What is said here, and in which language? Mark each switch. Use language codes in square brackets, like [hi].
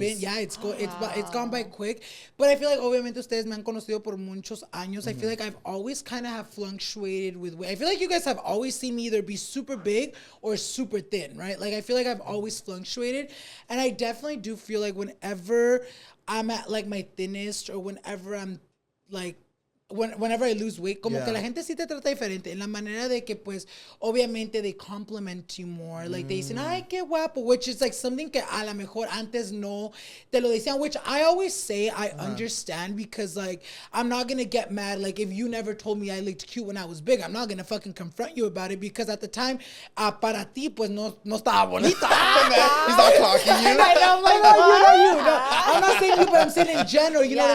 [en] been, yeah, it's gone by quick. But I feel like [es] obviamente ustedes me han conocido por muchos años. [en] I feel like I've always kind of have fluctuated with weight. I feel like you guys have always seen me either be super big or super thin, right? Like I feel like I've always fluctuated. And I definitely do feel like whenever I'm at like my thinnest or whenever I'm like whenever I lose weight, [es] como que [en] Yeah. [es] la gente sí te trata diferente. En la manera de que, pues, obviamente [en] they compliment you more. Like, they [es] dicen, ay, qué guapo. [en] Which is like something [es] que a lo mejor antes no te lo decían. [en] Which I always say I understand because, like, I'm not going to get mad. Like, if you never told me I looked cute when I was big, I'm not going to fucking confront you about it because at the time, [es] para ti, pues, no estaba bonita. [en] He's not clocking you. I know, I'm like, No, I'm not saying you, but I'm saying in general. You know what I